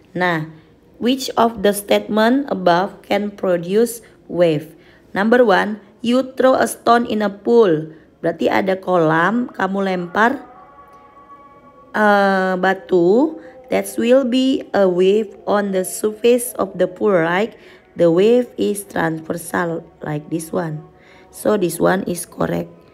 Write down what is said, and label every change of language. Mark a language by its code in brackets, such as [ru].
[en] Nah, which of the statement above can produce wave? Number 1, you throw a stone in a pool. [id] Berarti ada kolam, kamu lempar batu. [en] That will be a wave on the surface of the pool, right? The wave is transversal like this one. So this one is correct.